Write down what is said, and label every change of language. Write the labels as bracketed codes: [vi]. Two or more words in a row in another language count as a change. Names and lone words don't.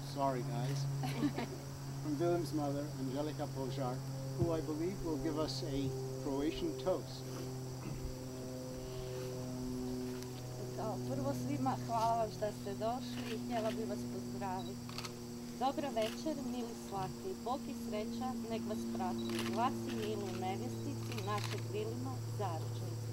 [en] Sorry, guys. From Vilim's mother, Angelika Požar, who I believe will give us a Croatian toast. [hr] Prvo svima hvala vam što ste došli i htjela bih vas pozdraviti. Dobro večer, mili svaki. Bog i sreća nek vas prati. Glas i milu nevjestici našeg Vilima, zaručnici.